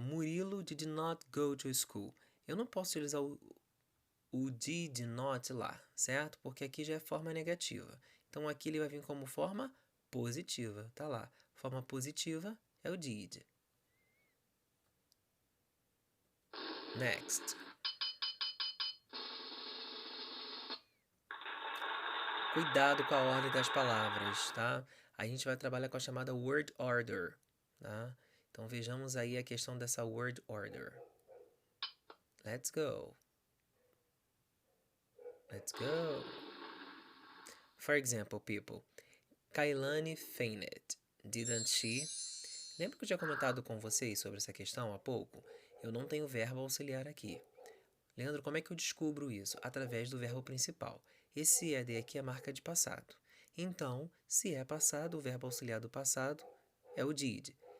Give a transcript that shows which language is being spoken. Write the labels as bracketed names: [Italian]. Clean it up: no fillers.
[English] Murilo did not go to school. [Portuguese] Eu não posso utilizar o did not lá, certo? Porque aqui já é forma negativa. Então aqui ele vai vir como forma positiva, tá lá. Forma positiva é o did. [English] Next. [Portuguese] Cuidado com a ordem das palavras, tá? A gente vai trabalhar com a chamada word order, tá? Então vejamos aí a questão dessa word order. [English] Let's go. Let's go. For example, people. Kailani fainted, didn't she? [Portuguese] Lembra que eu tinha comentado com vocês sobre essa questão há pouco? Eu não tenho verbo auxiliar aqui. Leandro, como é que eu descubro isso? Através do verbo principal. Esse ED aqui é marca de passado. Então, se é passado, o verbo auxiliar do passado é o did.